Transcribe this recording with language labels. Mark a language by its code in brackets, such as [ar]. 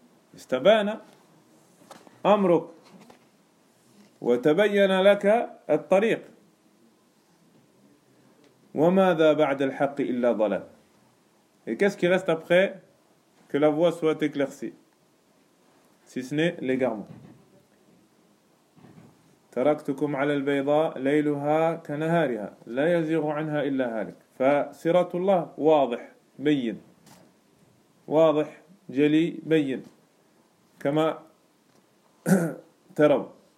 [ar] استبان أمرك وتبين لك الطريق وماذا بعد الحق إلا ضلال. [fr] Et qu'est-ce qui reste après que la voie soit éclaircie si ce n'est l'égarement. [ar] تركتكم على البيضاء ليلها كنهارها لا يزيغ عنها إلا هالك. فصراط الله واضح بين واضح جلي بين كما ترون.